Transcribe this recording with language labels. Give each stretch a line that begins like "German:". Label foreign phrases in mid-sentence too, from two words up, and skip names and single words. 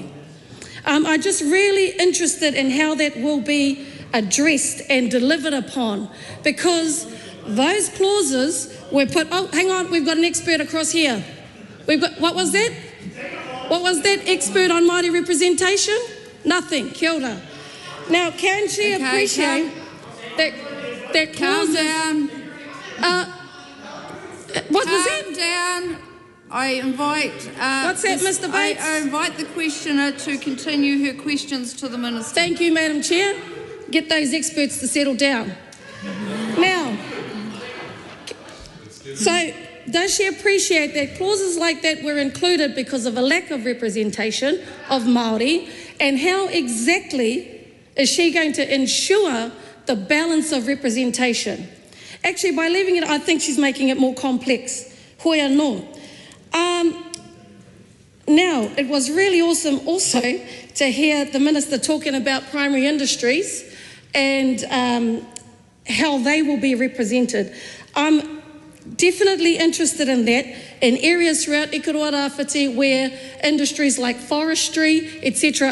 English: I'm just really interested in how that will be addressed and delivered upon, because those clauses were put, oh, hang on, we've got an expert across here. We've got, what was that? What was that expert on Māori representation? Nothing,
Māori: kia ora.
English: Now, can she appreciate that clauses... Calm down. What was that? Calm down. I invite... What's that, Mr. Bates? I invite the questioner to continue her questions to the Minister. Thank you, Madam Chair. Get those experts to settle down. Now, so does she appreciate that clauses like that were included because of a lack of representation of Māori, and how exactly is she going to ensure the balance of representation? Actually, by leaving it, I think she's making it more complex.
Māori: Hoi anō.
English: Now, it was really awesome also to hear the Minister talking about primary industries and how they will be represented. I'm definitely interested in that, in areas throughout Ikaroa Rāwhiti where industries like forestry, etc.